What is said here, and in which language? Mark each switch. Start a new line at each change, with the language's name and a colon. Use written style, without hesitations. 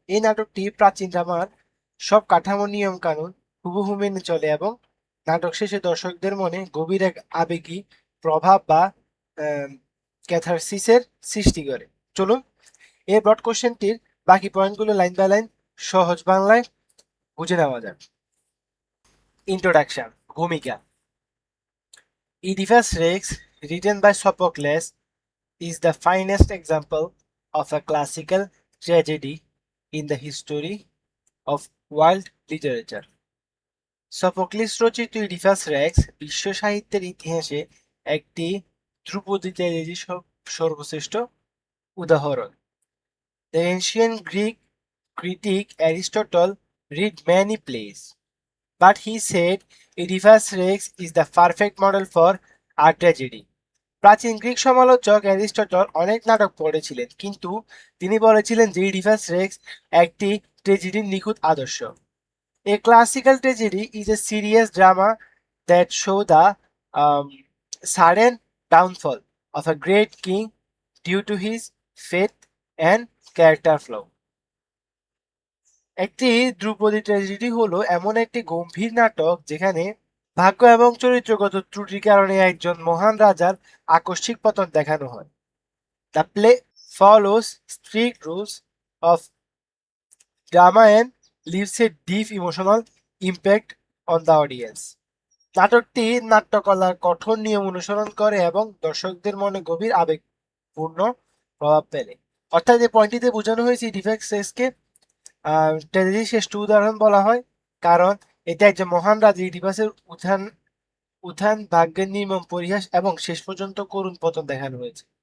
Bangla: এই নাটকটি প্রাচীন ড্রামার সব কাঠামো নিয়ম কানুন হুবহু মেনে চলে এবং নাটক শেষে দর্শকদের মনে গভীর এক আবেগী প্রভাব বা ক্যাথারসিসের সৃষ্টি করে। চলুন এই ব্রড কোশ্চেনটির বাকি পয়েন্টগুলো লাইন বাই লাইন সহজ বাংলায় বুঝে নেওয়া যাক। ইন্ট্রোডাকশন, ভূমিকা।
English: Oedipus Rex, written by Sophocles, is the finest example of a classical tragedy in the history of world literature.
Bangla: Sophocles রচিত ইডিপাস রেক্স বিশ্ব সাহিত্যের ইতিহাসে একটি ধ্রুপদী ট্র্যাজেডির সর্বশ্রেষ্ঠ উদাহরণ।
English: The ancient Greek critic Aristotle read many plays, but he said Oedipus Rex is the perfect model for a tragedy.
Bangla: প্রাচীন Greek সমালোচক অ্যারিস্টটল অনেক নাটক পড়েছিলেন, কিন্তু তিনি বলেছিলেন যে ইডিপাস রেক্স একটি ট্র্যাজেডির নিখুঁত আদর্শ।
English: A classical tragedy is a serious drama that show the sudden downfall of a great king due to his faith and character flaw.
Bangla: একটি ধ্রুপদী ট্র্যাজেডি হলো এমন একটি গম্ভীর নাটক যেখানে ভাগ্য এবং চরিত্রগত ত্রুটির কারণে একজন মহান রাজার আকস্মিক পতন দেখানো হয়।
English: The play follows strict rules of drama and leaves a deep emotional impact on the audience.
Bangla: নাটকটি নাট্যকলার কঠোর নিয়ম অনুসরণ করে এবং দর্শকদের মনে গভীর আবেগপূর্ণ প্রভাব ফেলে। অর্থাৎ এই পয়েন্টটিতে বোঝানো হয়েছে ডিফেক্টসকে ট্র্যাজেডির শ্রেষ্ঠ উদাহরণ বলা হয়, কারণ এতে একজন মহান রাজা ইডিপাসের উত্থান উত্থান ভাগ্যের নির্মম পরিহাস এবং শেষ পর্যন্ত করুণ পতন দেখানো হয়েছে।